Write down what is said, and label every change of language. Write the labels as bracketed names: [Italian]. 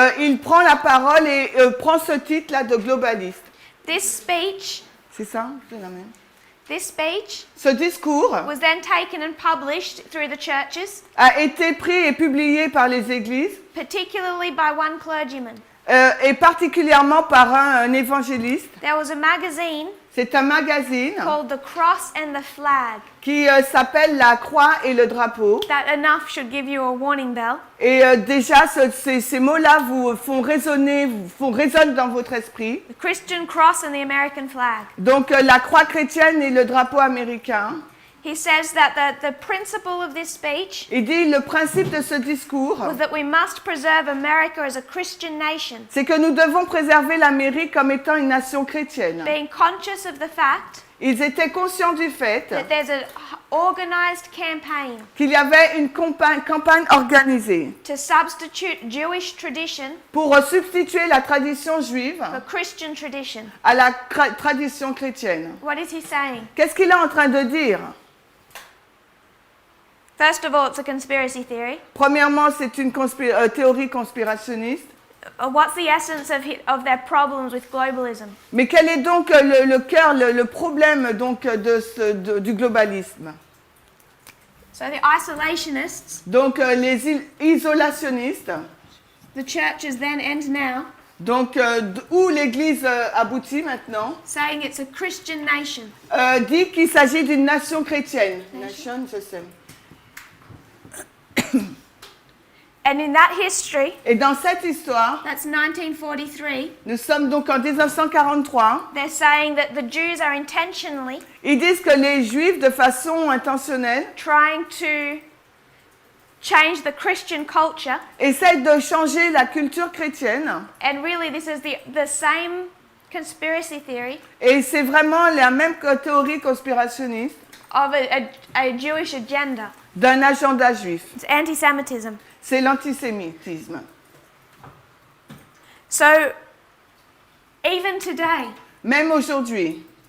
[French] Il prend la parole et prend ce titre-là de globaliste. [English] This speech [French] C'est ça? C'est la même. Ce discours [English] was then taken and published through the churches, [French] a été pris et publié par les églises [English] particularly by one clergyman. [French] et particulièrement par un évangéliste. [English] There was a magazine [French] C'est un magazine [English] called The Cross and the Flag. [French] qui s'appelle La Croix et le Drapeau. [English] That enough should give you a warning bell. [French] Et déjà, ces mots-là vous résonnent dans votre esprit. [English] The Christian cross and the American flag. [French] Donc, la croix chrétienne et le drapeau américain. [English] He says that the principle of this speech [French] Il dit le principe de ce discours, [English] was that we must preserve America as a Christian nation, [French] c'est que nous devons préserver l'Amérique comme étant une nation chrétienne. [English] being conscious of the fact [French] Ils étaient conscients du fait [English] that there's an organized campaign [French] qu'il y avait une campagne organisée [English] to substitute Jewish tradition [French] pour substituer la tradition juive [English] for Christian tradition. [French] à la tradition chrétienne. [English] What is he saying? [French] Qu'est-ce qu'il est en train de dire? [English] First of all, it's a conspiracy theory. [French] Premièrement, c'est une théorie conspirationniste. [English] What's the essence of their problems with globalism? [French] Mais quel est donc le cœur, le problème donc du globalisme? [English] So the isolationists, [French] Donc les isolationnistes, [English] the churches then and now, [French] donc où l'Église aboutit maintenant, [English] saying it's a Christian nation. [French] dit qu'il s'agit d'une nation chrétienne. Nation, je sais. [English] And in that history, [French] Et dans cette histoire, [English] that's 1943, [French] nous sommes donc en 1943, [English] they're saying that the Jews are intentionally [French] ils disent que les Juifs, de façon intentionnelle, [English] trying to change the Christian culture. [French] essayent de changer la culture chrétienne. [English] And really, this is the same conspiracy theory [French] Et c'est vraiment la même théorie conspirationniste [English] of a Jewish agenda. [French] d'un agenda juif. [English] It's anti-Semitism. [French] C'est l'antisémitisme. [English] So, even today, [French] Même aujourd'hui,